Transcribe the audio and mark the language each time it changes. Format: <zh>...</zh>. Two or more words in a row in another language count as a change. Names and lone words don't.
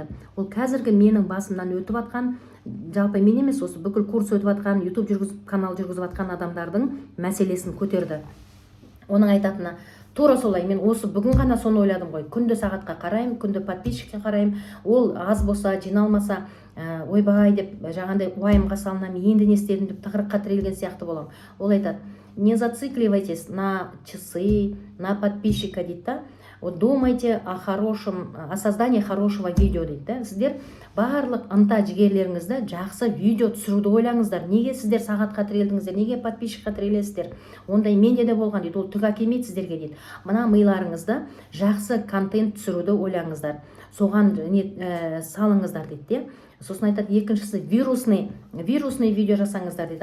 <kk>Ол қазіргі менің басымнан өтіп жатқан, жалпы мен емес, осы бүкіл курс өтіп жатқан, YouTube канал жүргізіп жатқан адамдардың мәселесін көтерді. Оның айтатыны, тура солай. Мен осы бүгін ғана соны ойладым ғой. Күнде сағатқа қараймын, күнде подписчикке қараймын. Ол аз болса, жиналмаса, ойбай деп жаңағындай уайымға салынамын, енді не істедім деп тығырыққа тірелген сияқты боламын. Ол айтады,</kk> <ru>не зацикливайтесь на часы, на подписчика</ru> <kk>дейді да.</kk> <ru>Вот думайте о создании хорошего видео</ru> <kk>дейді да. Сіздер барлық ынта жігерлеріңізді жақсы видео түсіруді ойлаңыздар. Неге сіздер сағатқа тірелдіңіздер, неге подписчикқа тірелесіздер? Ондай менде де болған дейді. Ол түк әкелмейді сіздерге дейді. Мына миларыңызды жақсы контент түсіруді ойлаңыздар. Соған салыңыздар дейді. Сосын айтады, екіншісі</kk> <ru>вирусный видео</ru> <kk>жасаңыздар дейді.</kk>